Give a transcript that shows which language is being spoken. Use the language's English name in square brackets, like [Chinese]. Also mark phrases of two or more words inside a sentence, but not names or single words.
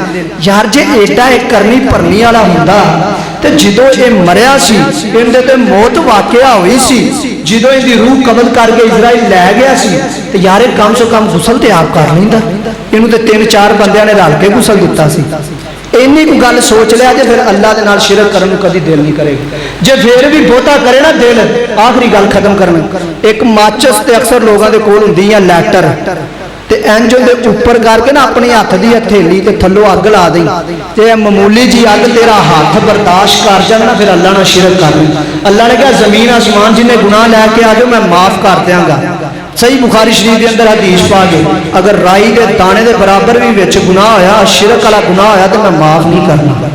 [Punjabi] یار جے ایڈا اک کرنی بھرنی والا ہوندا تے جدوں اے مریا سی، ایہدے تے موت واقع ہوئی سی، جدوں ایہدی روح قبض کرکے عزرائیل لے گیا سی، تے یار کم سے کم غسل تے آپ کر لیندا. ایہنوں تے 3-4 بندیاں نے رل کے غسل دتا سی۔ اینی کو گل سوچ لیا جے فیر اللہ کے نال شرک [Urdu] کرنے کو کبھی دل نہیں کرے گا. [Punjabi] جے فیر وی بہتا کرے نا دل، آخری گل ختم کرنا، اک ماچس تے اکثر لوگوں کے کول ہوندی ہے لائٹر, تے انج دے اوپر کر کے نا اپنی ہاتھ دی ہتھیلی تے تھلو اگ لا دیں تے معمولی جی اگ تیرا ہاتھ برداشت کر جائے نا پھر اللہ نہ شرک کر دیں. اللہ نے کہا زمین آسمان جن نے گناہ لے کے آ جاؤ میں معاف کر دیاں گا. صحیح بخاری شریف کے اندر حدیث پا کے اگر رائی دے دانے دے برابر بھی وچ گناہ ہویا شرک والا گناہ ہویا تو میں معاف نہیں کرنا.